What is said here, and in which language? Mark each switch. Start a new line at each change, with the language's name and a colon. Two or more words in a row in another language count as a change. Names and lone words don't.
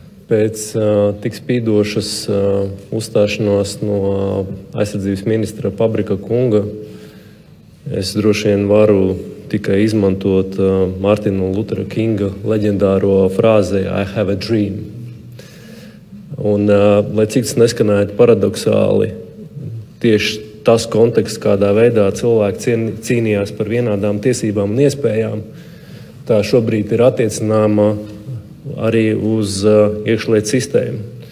Latvian: pēc tik spīdošas uzstāšanās no aizsardzības ministra Pabrika kunga es droši vien varu tikai izmantot Mārtina Lutera Kinga leģendāro frāzi
English: I have a dream.
Latvian: Un, lai cik tas neskanētu paradoxāli, tieši tas konteksts, kādā veidā cilvēki cīnījās par vienādām tiesībām un iespējām, tā šobrīd ir attiecināma arī uz iekšlietu sistēmu.